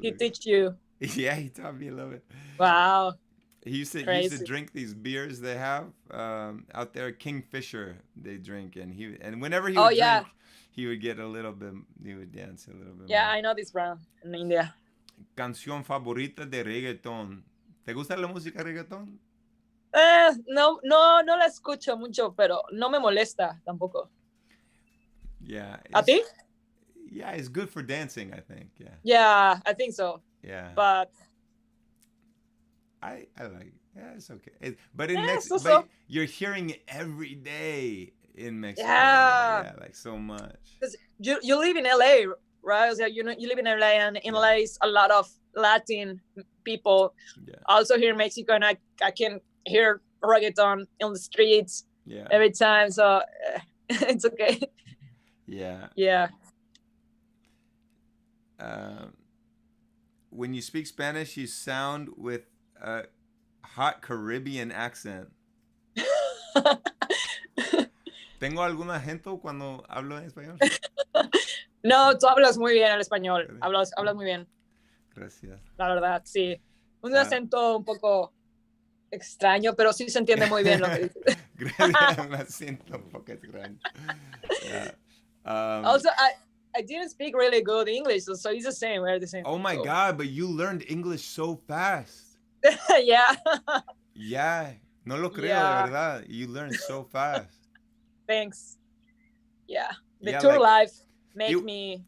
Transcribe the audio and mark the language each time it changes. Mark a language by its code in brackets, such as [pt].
[en] He teach you. Yeah, he taught me a little bit. Wow. He used to drink these beers they have out there, Kingfisher. They drink, and whenever he would drink, he would get a little bit. He would dance a little bit. Yeah, more. I know this brand in India. [es] Canción favorita de reggaetón. ¿Te gusta la música reggaetón? No la escucho mucho, pero no me molesta tampoco. [en] Yeah. [es] ¿A ti? [en] Yeah, it's good for dancing, I think. Yeah. Yeah, I think so. Yeah. But I like it. Yeah, it's okay. But but you're hearing it every day in Mexico. Yeah. Like so much. Because you live in LA, right? So you live in LA, and in LA is a lot of Latin people. Yeah. Also here in Mexico, and I can hear reggaeton on the streets every time. So it's okay. Yeah. Yeah. When you speak Spanish, you sound with a hot Caribbean accent. [es] ¿Tengo algún acento cuando hablo en español? No, tú hablas muy bien el español. Hablas muy bien. Gracias. La verdad, sí. Un acento un poco extraño, pero sí se entiende muy bien lo que dices. Gracias, un acento un poco extraño. [en] Yeah. Also, I didn't speak really good English, so it's the same. We're the same. Oh my God, but you learned English so fast. Yeah. Yeah. [es] No lo creo, de verdad. [en] You learned so fast. Thanks. Yeah. The tour life made me.